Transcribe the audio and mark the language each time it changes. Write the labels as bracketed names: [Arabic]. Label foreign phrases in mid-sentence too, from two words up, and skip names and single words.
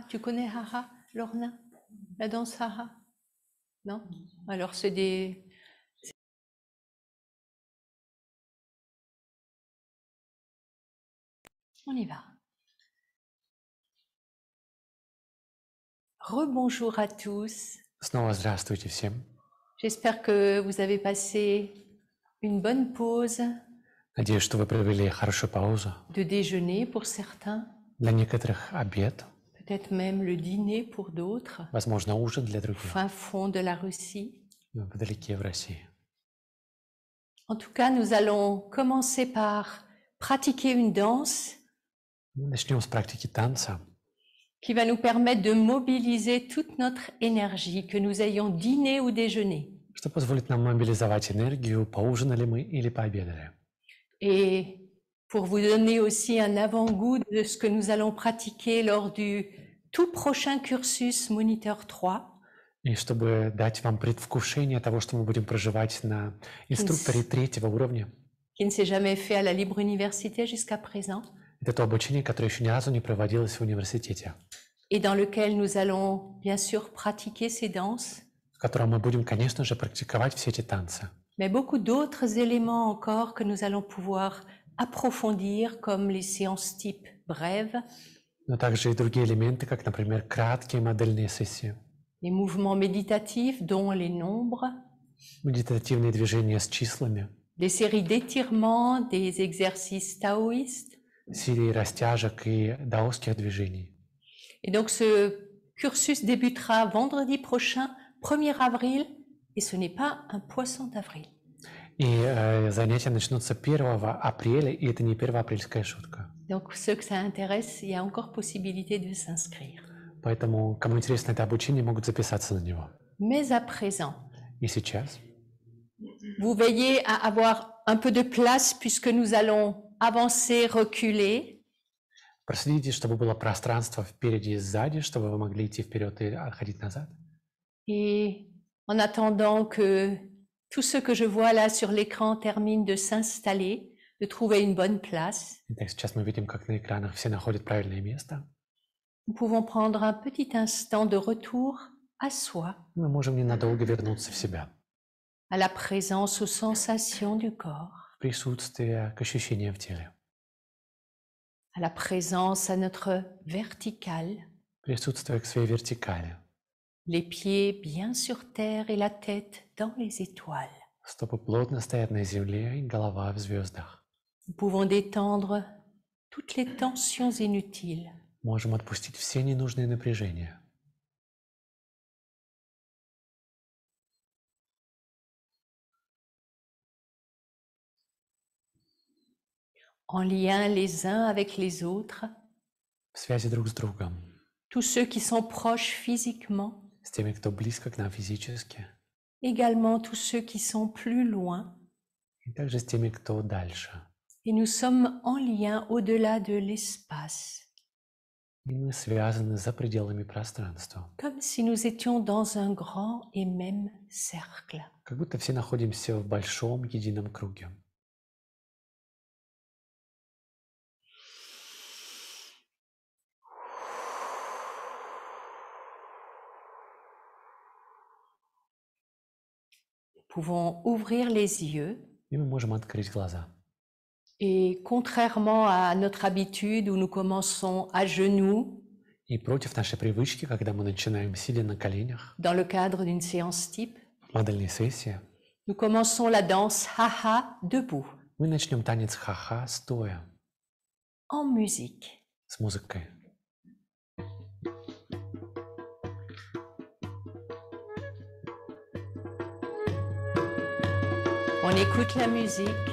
[French] Tu connais Hara, Lorna? La danse Hara? Non? Alors c'est des... On y va. Rebonjour à tous. [Russian] Снова здравствуйте всем. [French] J'espère que vous avez passé une bonne pause [Russian] Надеюсь, что вы провели хорошую паузу. [French] de déjeuner pour certains, [Russian] Для некоторых обед, [French] peut-être même le dîner pour d'autres, [Russian] возможно, ужин для [French] au [Russian] других, [French] fin fond de la Russie. [Russian] вдалеке в России. [French] En tout cas, nous allons commencer par pratiquer une danse [Russian] Начнем с практики танца, [French] qui va nous permettre de mobiliser toute notre énergie, que nous ayons dîné ou déjeuné. [Russian] что позволит нам мобилизовать энергию, поужинали мы или пообедали. [French] Et pour vous donner aussi un avant-goût de ce que nous allons pratiquer lors du tout prochain cursus Moniteur 3, [Russian] И чтобы дать вам предвкушение того, что мы будем проживать на инструкторе третьего уровня, [French] qui ne s'est jamais fait à la Libre Université jusqu'à présent, [Russian] это то обучение, которое еще ни разу не проводилось в университете, [French] et dans lequel nous allons bien sûr pratiquer ces danses, [Russian] в котором мы будем, конечно же, практиковать все эти танцы. [French] mais beaucoup d'autres éléments encore que nous allons pouvoir approfondir, comme les séances type brèves, [Russian] Но также и другие элементы, как, например, краткие модельные сессии, [French] les mouvements méditatifs, dont les nombres, [Russian] медитативные движения с числами, [French] des séries d'étirements, des exercices taoïstes. [Russian] серии растяжек и даосских движений. [French] Et donc ce cursus débutera vendredi prochain, 1er avril, et ce n'est pas un poisson d'avril. [Russian] И занятия начнутся 1 апреля, и это не первоапрельская шутка. [French] Donc ceux que ça intéresse, il y a encore possibilité de s'inscrire. [Russian] Поэтому, кому интересно это обучение, могут записаться на него. [French] Mais à présent, [Russian] И сейчас [French] vous veillez à avoir un peu de place puisque nous allons avancer, reculer. [Russian] проследите, чтобы было пространство впереди и сзади, чтобы вы могли идти вперед и отходить назад. [French] Et en attendant que tous ceux que je vois là sur l'écran terminent de s'installer, de trouver une bonne place, [Russian] Итак, сейчас мы видим, как на экранах все находят правильное место. [French] nous pouvons prendre un petit instant de retour à soi, [Russian] Мы можем ненадолго вернуться в себя, [French] à la présence, aux sensations du corps, [Russian] в присутствие, к ощущениям в теле, [French] à la présence à notre verticale, [Russian] присутствие к своей вертикали, [French] les pieds bien sur terre et la tête dans les étoiles. [Russian] стопы плотно стоят на земле и голова в звездах. [French] Nous pouvons détendre toutes les tensions inutiles. [Russian] Можем отпустить все ненужные напряжения. [French] En lien les uns avec les autres, [Russian] В связи друг с другом, [French] tous ceux qui sont proches physiquement, [Russian] с теми, кто близко к нам физически, [French] également tous ceux qui sont plus loin, [Russian] и также с теми, кто дальше. [French] et nous sommes en lien au-delà de l'espace, [Russian] И мы связаны за пределами пространства. [French] comme si nous étions dans un grand et même cercle. [Russian] Как будто все находимся в большом едином круге. [French] Nous pouvons ouvrir les yeux [Russian] И мы можем открыть глаза. [French] et contrairement à notre habitude où nous commençons à genoux [Russian] И против нашей привычки, когда мы начинаем сидя на коленях, [French] dans le cadre d'une séance type, [Russian] модельной сессии, [French] nous commençons la danse haha debout, [Russian] мы начнем танец ха-ха стоя, [French] en musique. [Russian] с музыкой. [French] On écoute la musique,